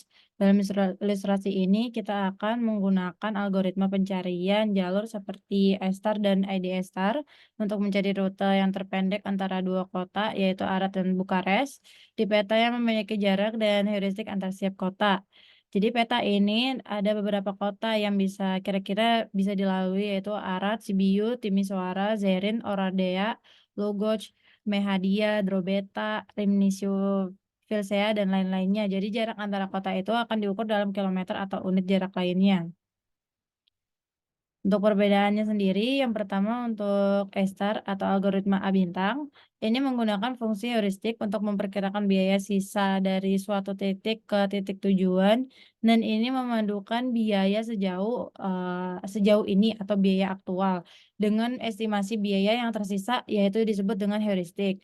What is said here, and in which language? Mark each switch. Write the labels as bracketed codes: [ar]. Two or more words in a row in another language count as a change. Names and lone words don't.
[id] Dalam ilustrasi ini kita akan menggunakan algoritma pencarian jalur seperti A-star dan ID-star untuk mencari rute yang terpendek antara dua kota yaitu Arad dan Bukares di peta yang memiliki jarak dan heuristik antar setiap kota. Jadi peta ini ada beberapa kota yang kira-kira bisa dilalui yaitu Arad, Sibiu, Timisoara, Zerin, Oradea, Lugoj, Mehadia, Drobeta, Rimnisio, Vilsea, dan lain-lainnya. Jadi jarak antara kota itu akan diukur dalam kilometer atau unit jarak lainnya. Untuk perbedaannya sendiri, yang pertama untuk A-star atau algoritma A-bintang, ini menggunakan fungsi heuristik untuk memperkirakan biaya sisa dari suatu titik ke titik tujuan, dan ini memadukan biaya sejauh ini atau biaya aktual dengan estimasi biaya yang tersisa, yaitu disebut dengan heuristik.